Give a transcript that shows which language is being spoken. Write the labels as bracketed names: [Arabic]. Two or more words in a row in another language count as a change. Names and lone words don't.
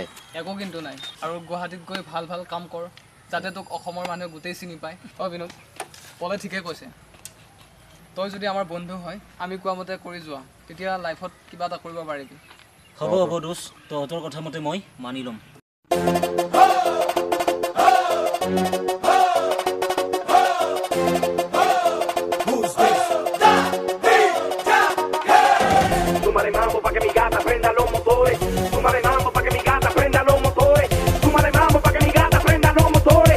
[Assamese] একো কিন্তু নাই আৰু গুৱাহাটীত গৈ ভাল ভাল কাম কৰ যাতে তোক অসমৰ মানুহে গোটেই চিনি পায় অঁ বিনোদ পলে ঠিকে কৈছে তই যদি আমাৰ বন্ধু হয় আমি কোৱা মতে কৰি যোৱা তেতিয়া লাইফত কিবা এটা কৰিব পাৰিবি হ'ব হ'ব দোষ তহঁতৰ কথা মতে মই মানি ল'ম [Spanish] Súmale mambo pa' que mi gata prenda los motores. Súmale mambo pa' que mi gata prenda los motores. Súmale mambo pa' que mi gata prenda los motores.